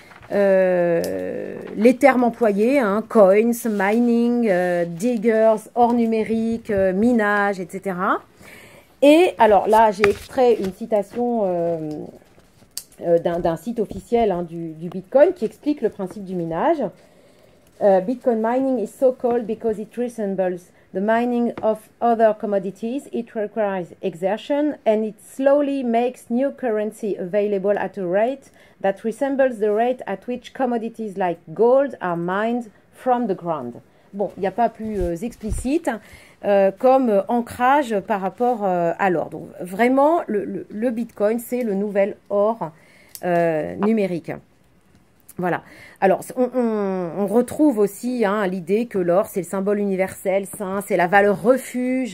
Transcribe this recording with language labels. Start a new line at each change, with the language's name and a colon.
French: Les termes employés, hein, coins, mining, diggers, or numérique, minage, etc. Et alors là, j'ai extrait une citation d'un site officiel hein, du Bitcoin qui explique le principe du minage.
English: Bitcoin mining is so called because it resembles the mining of other commodities, it requires exertion, and it slowly makes new currency available at a rate that resembles the rate at which commodities like gold are mined from the ground.
French: Bon, il n'y a pas plus explicite comme ancrage par rapport à l'or. Donc vraiment, le Bitcoin, c'est le nouvel or numérique. Voilà. Alors, on retrouve aussi l'idée que l'or, c'est le symbole universel, saint, c'est la valeur refuge.